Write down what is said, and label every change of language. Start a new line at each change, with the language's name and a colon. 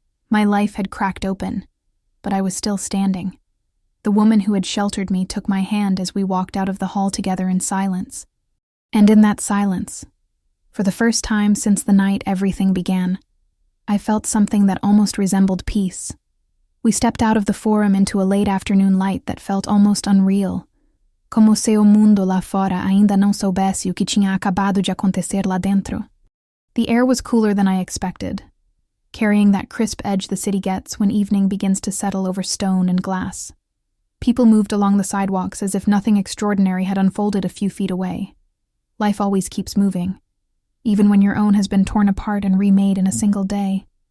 English: My life had cracked open, but I was still standing. The woman who had sheltered me took my hand as we walked out of the hall together in silence. And in that silence, for the first time since the night everything began, I felt something that almost resembled peace. We stepped out of the forum into a late afternoon light that felt almost unreal,
Portuguese: como se o mundo lá fora ainda não soubesse o que tinha acabado de acontecer lá dentro.
English: The air was cooler than I expected, carrying that crisp edge the city gets when evening begins to settle over stone and glass. People moved along the sidewalks as if nothing extraordinary had unfolded a few feet away. Life always keeps moving, even when your own has been torn apart and remade in a single day.